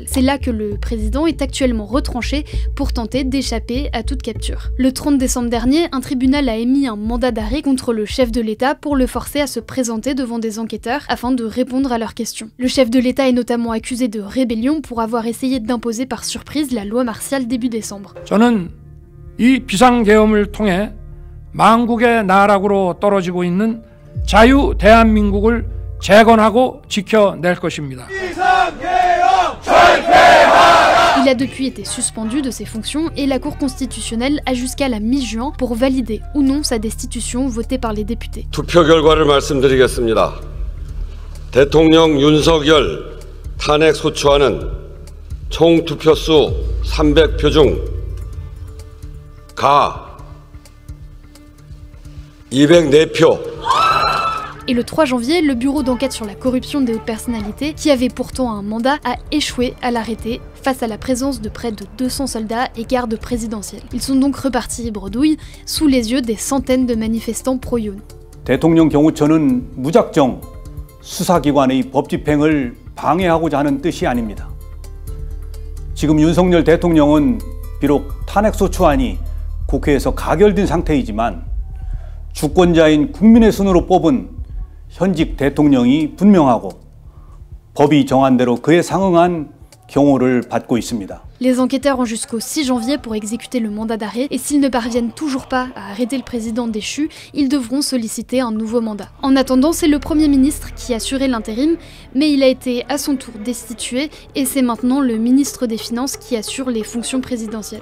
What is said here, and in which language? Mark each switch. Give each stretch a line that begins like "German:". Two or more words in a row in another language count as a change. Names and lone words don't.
French: C'est là que le président est actuellement retranché pour tenter d'échapper à toute capture. Le 30 décembre dernier, un tribunal a émis un mandat d'arrêt contre le chef de l'État pour le forcer à se présenter devant des enquêteurs afin de répondre à leurs questions. Le chef de l'État est notamment accusé de rébellion pour avoir essayé d'imposer par surprise la loi martiale début décembre.
Korean: 이 비상계엄을 통해 망국의 나락으로 떨어지고 있는 자유 대한민국을 재건하고 지켜낼 것입니다.
French: Il a depuis été suspendu de ses fonctions et la Cour constitutionnelle a jusqu'à la mi-juin pour valider ou non sa destitution votée par les députés.
Korean: 투표 결과를 말씀드리겠습니다. 대통령 윤석열 탄핵 소추안은 총 투표수 300표 중 가 204표.
French: Et le 3 janvier, le bureau d'enquête sur la corruption des hautes personnalités, qui avait pourtant un mandat, a échoué à l'arrêter face à la présence de près de 200 soldats et gardes présidentiels. Ils sont donc repartis bredouille sous les yeux des centaines de manifestants pro-Yoon.
Korean: 대통령 경호처는 무작정 수사기관의 법 집행을 방해하고자 하는 뜻이 아닙니다. 지금 윤석열 대통령은 비록 탄핵소추안이 국회에서 가결된 상태이지만 주권자인 국민의 손으로 뽑은 현직 대통령이 분명하고 법이 정한 대로 그에 상응한 경호를 받고 있습니다.
French: Les enquêteurs ont jusqu'au 6 janvier pour exécuter le mandat d'arrêt et s'ils ne parviennent toujours pas à arrêter le président déchu, ils devront solliciter un nouveau mandat. En attendant, c'est le Premier ministre qui assurait l'intérim, mais il a été à son tour destitué et c'est maintenant le ministre des Finances qui assure les fonctions présidentielles.